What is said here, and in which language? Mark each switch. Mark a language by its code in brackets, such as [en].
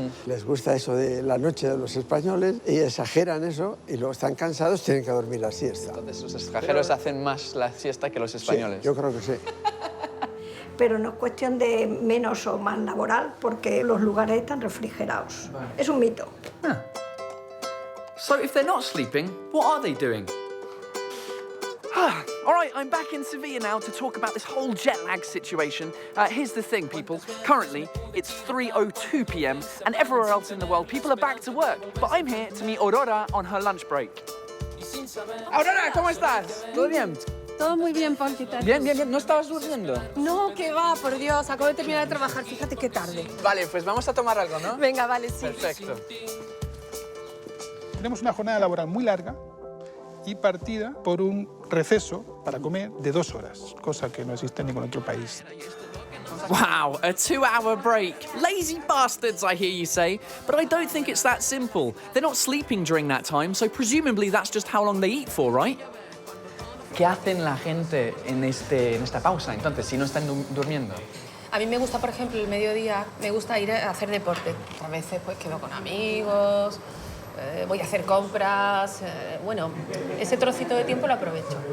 [es] Les gusta eso de la noche de los españoles y exageran eso y luego están cansados, tienen que dormir la siesta. Entonces los extranjeros hacen más la siesta que los españoles. Sí, yo creo que sí. Pero no es cuestión de menos o más laboral porque los lugares están refrigerados. Vale. Es un mito. [en] So if they're not sleeping, what are they doing? All right, I'm back in Sevilla now to talk about this whole jet lag situation. Here's the thing, people. Currently, it's 3:02 p.m. and everywhere else in the world, people are back to work. But I'm here to meet Aurora on her lunch break. [es] Aurora, ¿cómo estás? ¿Todo bien? Todo muy bien, Paul, ¿qué tal? Bien, bien, bien. ¿No estabas durmiendo? No, que va, por Dios, acabo de terminar de trabajar, fíjate qué tarde. Vale, pues vamos a tomar algo, ¿no? Venga, vale, sí. Perfecto. Tenemos una jornada laboral muy larga y partida por un receso para comer de 2 horas, cosa que no existe en ningún otro país. [en] Wow, a 2-hour break. Lazy bastards, I hear you say. But I don't think it's that simple. They're not sleeping during that time, so presumably that's just how long they eat for, right? [es] ¿Qué hacen la gente en esta pausa, entonces, si no están durmiendo? A mí me gusta, por ejemplo, el mediodía, me gusta ir a hacer deporte. A veces pues quedo con amigos, voy a hacer compras, bueno, ese trocito de tiempo lo aprovecho.